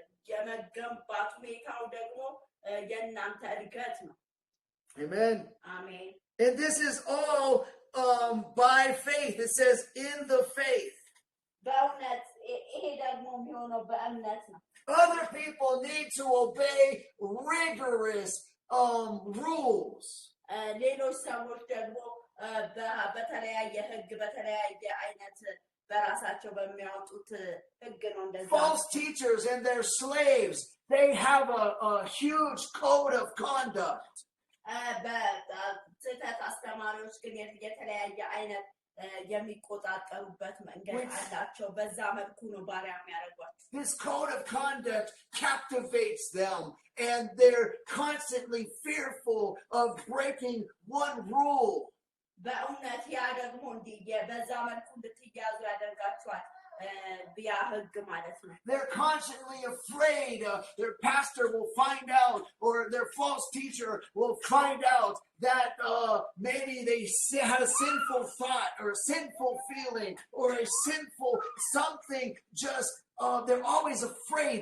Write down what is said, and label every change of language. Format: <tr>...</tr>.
<am>የመገንባት ሁኔታው ደግሞ የእናንተ እድገት ነው።</am> <en>Amen. Amen. And this is all by faith. It says in the faith.</en> <am>በእውነት ይሄ ደግሞ የሚሆነው በእምነት ነው።</am> <en>Other people need to obey rigorous rules.</en> <am>ሌሎች ሰዎች ደግሞ በተለያየ ህግ በተለያየ አይነት በራሳቸው በሚያወጡት ህግ ነው እንደዛ።</am> <en>False teachers and their slaves, they have a huge code of conduct.</en> <am>በስህተት አስተማሪዎች ግን የተለያየ አይነት የሚቆጣጠሩበት መንገድ አላቸው። በዛ መልኩ ነው ባሪያ የሚያደርጓቸው።</am> <en>This code of conduct captivates them, and they're constantly fearful of breaking one rule.</en> <am>በእውነት ያ ደግሞ በዛ መልኩ እንድትያዙ ያደርጋቸዋል። ያ ህግ ማለት ነው።</am> <en>They're constantly afraid their pastor will find out, or their false teacher will find out that maybe they had a sinful thought or a sinful feeling or a sinful something. Just they're always afraid.</en>